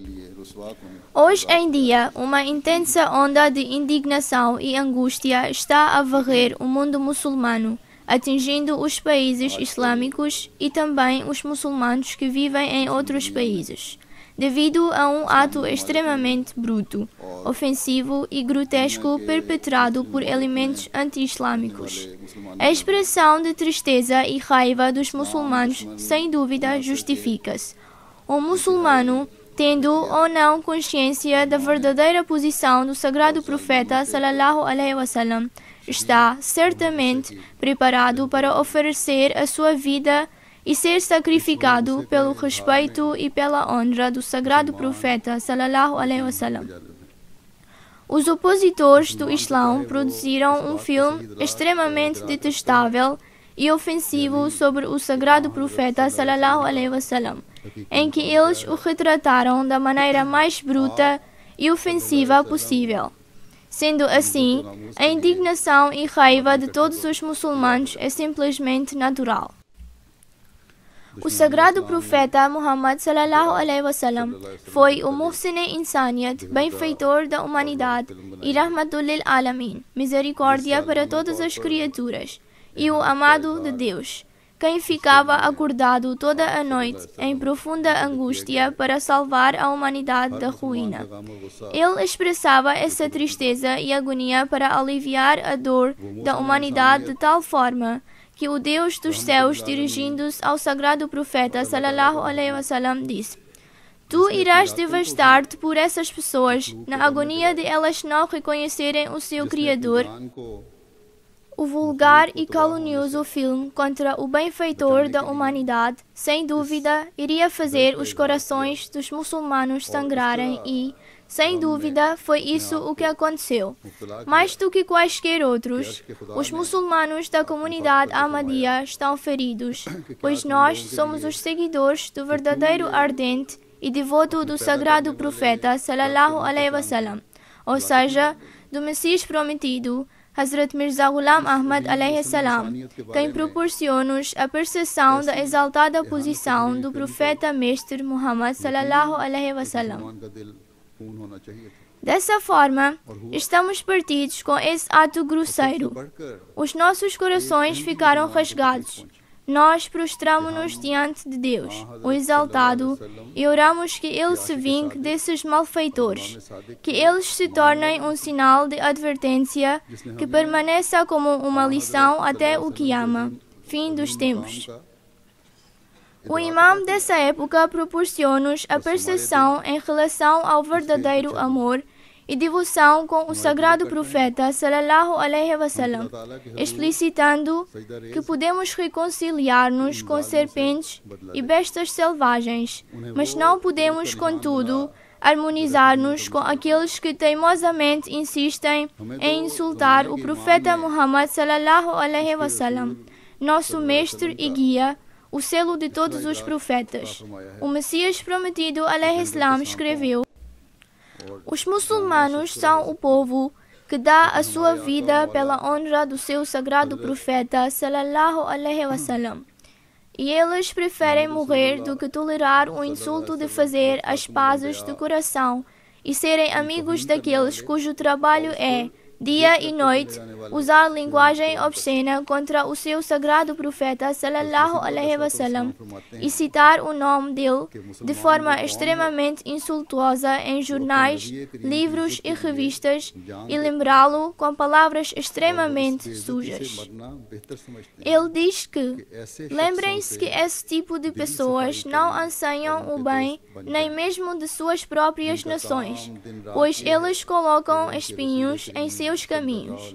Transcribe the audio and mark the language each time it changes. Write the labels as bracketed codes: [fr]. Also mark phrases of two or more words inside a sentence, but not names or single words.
[pt] Hoje em dia, uma intensa onda de indignação e angústia está a varrer o mundo muçulmano, atingindo os países islâmicos e também os muçulmanos que vivem em outros países, devido a um ato extremamente bruto, ofensivo e grotesco perpetrado por elementos anti-islâmicos. A expressão de tristeza e raiva dos muçulmanos, sem dúvida, justifica-se. O muçulmano, tendo ou não consciência da verdadeira posição do sagrado profeta [ar] صلى الله عليه وسلم, [pt] está certamente preparado para oferecer a sua vida e ser sacrificado pelo respeito e pela honra do sagrado profeta [ar] صلى الله عليه وسلم. [pt] Os opositores do Islão produziram um filme extremamente detestável e ofensivo sobre o sagrado profeta [ar] صلى الله عليه وسلم, [pt] em que eles o retrataram da maneira mais bruta e ofensiva possível. Sendo assim, a indignação e raiva de todos os muçulmanos é simplesmente natural. O sagrado profeta Muhammad [ar] صلى الله عليه وسلم [pt] foi o [ur] محسن انسانیت, [pt] benfeitor da humanidade, e [ar] رحمة للعالمين, [pt] misericórdia para todas as criaturas, e o amado de Deus, quem ficava acordado toda a noite em profunda angústia para salvar a humanidade da ruína. Ele expressava essa tristeza e agonia para aliviar a dor da humanidade de tal forma que o Deus dos céus, dirigindo-se ao sagrado profeta [ar] صلى الله عليه وسلم, [pt] disse: Tu irás devastar-te por essas pessoas, na agonia de elas não reconhecerem o seu Criador. O vulgar e calunioso filme contra o benfeitor da humanidade, sem dúvida, iria fazer os corações dos muçulmanos sangrarem e, sem dúvida, foi isso o que aconteceu. Mais do que quaisquer outros, os muçulmanos da comunidade Ahmadiyya estão feridos, pois nós somos os seguidores do verdadeiro ardente e devoto do sagrado profeta [ar] صلى الله عليه وسلم, [pt] ou seja, do Messias prometido, Hazrat Mirza Ghulam Ahmad [ar] عليه السلام, [pt] quem proporciona-nos a percepção da exaltada posição do profeta mestre Muhammad [ar] صلى الله عليه وسلم. [pt] Dessa forma, estamos partidos com esse ato grosseiro. Os nossos corações ficaram rasgados. Nós prostramo-nos diante de Deus, o Exaltado, e oramos que Ele se vingue desses malfeitores, que eles se tornem um sinal de advertência, que permaneça como uma lição até o Qiyamah, fim dos tempos. O imam dessa época proporciona-nos a percepção em relação ao verdadeiro amor e devoção com o sagrado profeta [ar] صلى الله عليه وسلم, [pt] explicitando que podemos reconciliar-nos com serpentes e bestas selvagens, mas não podemos, contudo, harmonizar-nos com aqueles que teimosamente insistem em insultar o profeta Muhammad [ar] صلى الله عليه وسلم, [pt] nosso mestre e guia, o selo de todos os profetas. O Messias prometido [ar] عليه السلام [pt] escreveu: Os muçulmanos são o povo que dá a sua vida pela honra do seu sagrado profeta [ar] صلى الله عليه وسلم. [pt] E eles preferem morrer do que tolerar o insulto de fazer as pazes de coração e serem amigos daqueles cujo trabalho é, dia e noite, usar linguagem obscena contra o seu sagrado profeta [ar] صلى الله عليه وسلم [pt] e citar o nome dele de forma extremamente insultuosa em jornais, livros e revistas e lembrá-lo com palavras extremamente sujas. Ele diz que lembrem-se que esse tipo de pessoas não anseiam o bem nem mesmo de suas próprias nações, pois eles colocam espinhos em seus caminhos.